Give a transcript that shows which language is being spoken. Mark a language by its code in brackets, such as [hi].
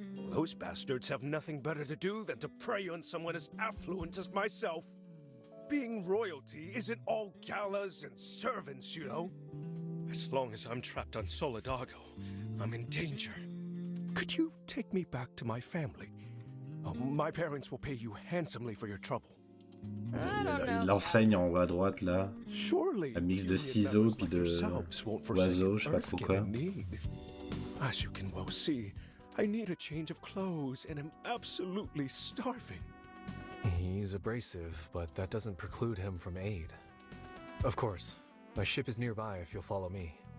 [en] Those bastards have nothing better to do than to prey on someone as affluent as myself. Being royalty isn't all galas and servants, you know. As long as I'm trapped on Solidago, I'm in danger. Could you take me back to my family? Oh, my parents will pay you handsomely for your trouble. [fr] Il l'enseigne en haut à droite là. Un mix de ciseaux puis de oiseaux, je sais pas trop quoi. [en] As you can well see, I need a change of clothes and am absolutely starving. He's abrasive, but that doesn't preclude him from aid. Of course. My ship is nearby if you'll follow me.